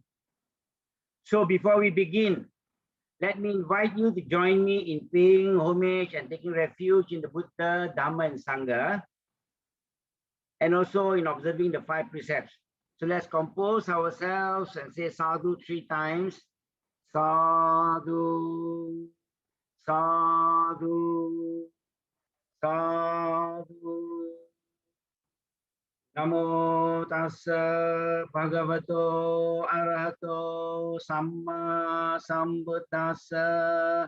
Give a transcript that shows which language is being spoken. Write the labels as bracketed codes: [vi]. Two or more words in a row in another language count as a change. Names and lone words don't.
[en] So before we begin, let me invite you to join me in paying homage and taking refuge in the Buddha, Dhamma, and Sangha, and also in observing the 5 precepts. So let's compose ourselves and say sadhu 3 times. [pi] Sadhu, sadhu, sadhu. Namo tassa bhagavato arahato samma sambuddhassa.